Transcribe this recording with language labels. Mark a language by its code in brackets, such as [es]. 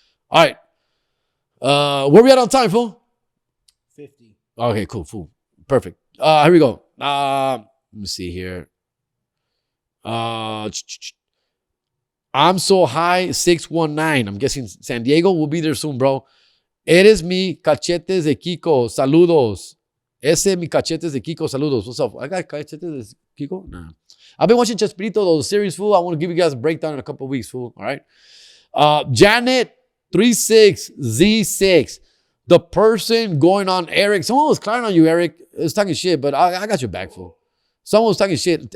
[en] All right. Where we at on time, fool? 50. Okay, cool, fool. Perfect. Here we go. Let me see here. I'm so high, 619. I'm guessing San Diego will be there soon, bro. [es] Eres mi cachetes de Kiko. Saludos. Ese mi cachetes de Kiko. Saludos. [en] What's up? I got [es] cachetes de Kiko? [en] Nah. I've been watching Chespirito, those series, fool. I want to give you guys a breakdown in a couple of weeks, fool. All right. Janet 36Z6. The person going on Eric. Someone was clowning on you, Eric. It was talking shit, but I got your back, fool. Someone was talking shit.